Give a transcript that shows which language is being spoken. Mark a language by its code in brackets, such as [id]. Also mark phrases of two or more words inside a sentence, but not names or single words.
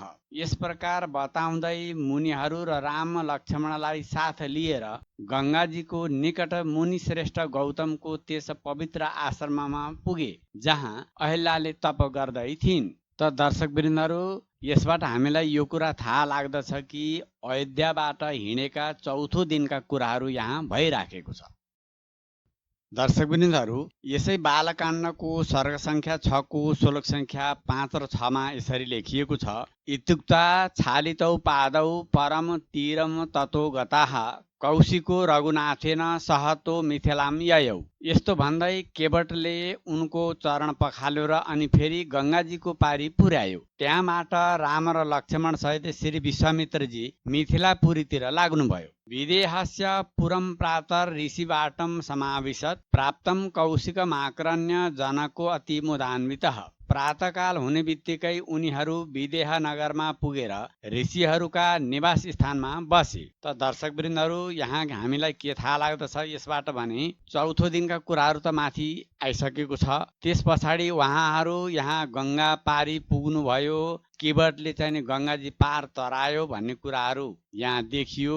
[ne] यस प्रकार बताउँदै मुनिहरू र राम लक्ष्मणलाई साथ लिएर गङ्गाजीको निकट मुनिश्रेष्ठ गौतमको त्यस पवित्र आश्रममा पुगे जहाँ अहिल्याले तप गर्दै थिइन्। त दर्शकवृन्दहरू, यसबाट हामीलाई यो कुरा थाहा लाग्दछ कि अयोध्याबाट हिँडेका चौथो दिनका कुराहरू यहाँ भइराखेको छ। दर्शकवृन्दहरू, यसै बालकाण्डको सर्ग सङ्ख्या 6को श्लोक सङ्ख्या 5 र 6मा यसरी लेखिएको छ। [sa] इत्युक्ता छालितौ पादौ परम तीरम ततो गताः कौशिको रघुनाथेन सहतो मिथिलाम ययौ। [ne] यस्तो भन्दै केवटले उनको चरण पखाल्यो र अनि फेरि गङ्गाजीको पारी पुर्यायो। त्यहाँबाट राम र लक्ष्मण सहित श्री विश्वामित्रजी मिथिलापुरीतिर लाग्नुभयो। [sa] विदेहस्य पुरं प्रातः ऋषिवाटं समाविशत् प्राप्तं कौशिकमाक्रण्य जनको अति मुदान्वितः। [ne] प्रातःकाल हुने बित्तिकै उनीहरू विदेह नगरमा पुगेर ऋषिहरूका निवास स्थानमा बसे। त दर्शकवृन्दहरू, यहाँ हामीलाई के थाहा लाग्दछ यसबाट भने चौथो दिनका कुराहरू त माथि आइसकेको छ। त्यस पछाडि उहाँहरू यहाँ गङ्गा पारी पुग्नुभयो, केवटले चाहिँ गङ्गाजी पार तरायो भन्ने कुराहरू यहाँ देखियो।